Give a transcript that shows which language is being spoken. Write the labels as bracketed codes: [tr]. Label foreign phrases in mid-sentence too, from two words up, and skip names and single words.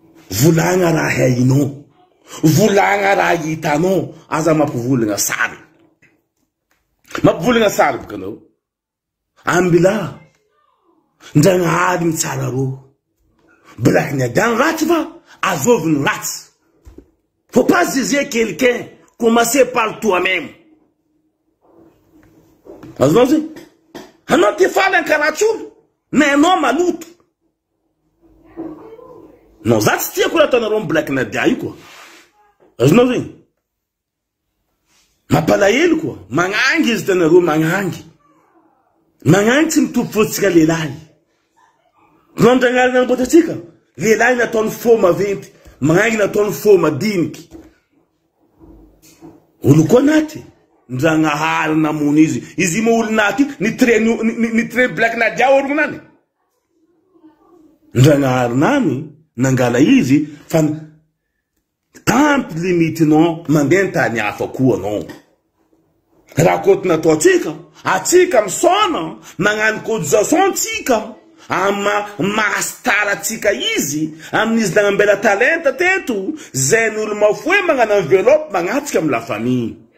[mg] Volagna raha hainao. Volagna raha hitanao. Aza mampivolagna sary. Mampivolagna sary boka anao. Ambila. Ndragnahary mitsara rô. Black ny adiany ratsy fa azovy ny ratsy. [fr] Faut pas juger quelqu'un. Commencez par toi-même. [mg] Azonao zay? Anao te faly an karatsy olo. Na anao maloto. Non, za tsy tiako raha ataonareo amin'ny Black Nadia io koa. Azonao zay? Mampalahelo koa. Magnangy izy tanareo, magnangy. Magnangy tsy mitovy fotsika lehilahy. Nao andragnary namboatra antsika. Lehilahy nataony faux maventy. Magnangy nataony faux madiniky. Olo koa naty. Ndragnahary namony izy. Izy mo olo naty, ni train, ni, ni, ni train Black Nadia olo nany. Ndragnahary nany, nangala izy, fa n-, tampy limitinao, mandeha ny tany hafa koa anao. Raha koa ty natao atsika, atsika misaona, magnano cotisation atsika, ama-, mahastara atsika izy, amin'izy nagnambela talenta teto, zay ny olo mafoe magnano enveloppe, magnatsika amy [fr] la famille.